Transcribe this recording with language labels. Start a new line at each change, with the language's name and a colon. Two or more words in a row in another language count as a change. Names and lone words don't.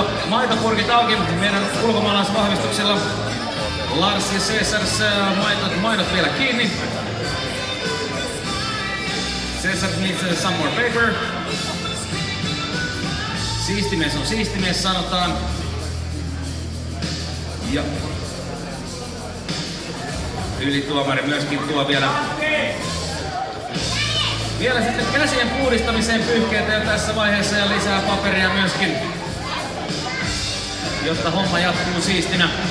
Finnish: maitopurkit auki meidän ulkomaalaisvahvistuksilla. Lars ja Cesars maidot vielä kiinni.
English: Cesar needs some more paper.
Finnish: Siistimies on siistimies, sanotaan. Ja ylituomari myöskin tuo vielä sitten käsien puhdistamiseen pyyhkeitä jo tässä vaiheessa ja lisää paperia myöskin, jotta homma jatkuu siistinä.